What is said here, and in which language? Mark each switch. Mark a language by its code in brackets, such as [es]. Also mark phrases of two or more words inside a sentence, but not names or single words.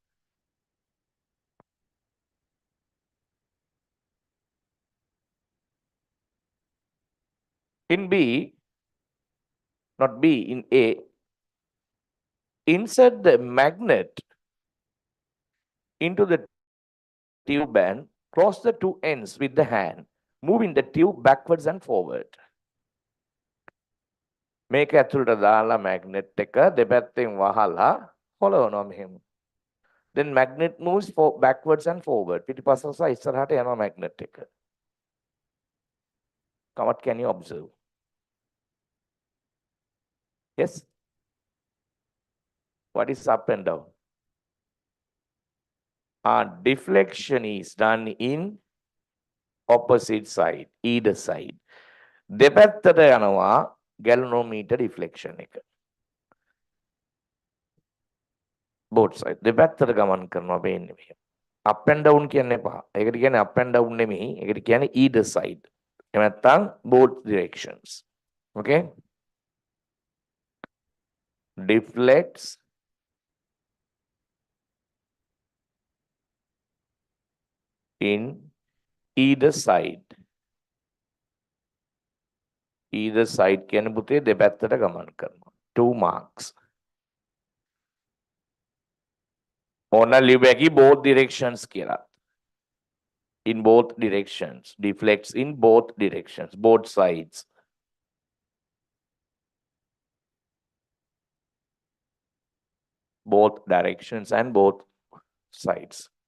[en] In B, not B, in A, insert the magnet into the tube and cross the two ends with the hand, moving the tube backwards and forward. [si] මේක ඇතුළට දාලා magnet එක දෙපැත්තෙන් වහලා හොලවනවා මෙහෙම. [en] Then magnet moves backwards and forward. [si] පිටිපස්සට සහ ඉස්සරහට යනවා magnet එක. [en] What can you observe? Yes? What is up and down? Deflection is done in opposite side, either side. [si] දෙපැත්තට යනවා [en] galvanometer deflection [si] එක. [en] Both side. [si] දෙපැත්තට ගමන් කරනවා වෙන්නේ මෙහෙම. [en] Up and down [si] කියන්න එපා. ඒකට කියන්නේ [en] up and down [si] නෙමෙයි. ඒකට කියන්නේ [en] either side. [si] එහෙම නැත්නම් [en] both directions. Okay? Deflects in either side. Either side [si] කියන පුතේ දෙපැත්තට ගමන් කරනවා. 2 marks. ඕන ලියුවැකි [en] both directions [si] කියලා. [en] In both directions. Deflects in both directions. Both sides. Both directions and both sides.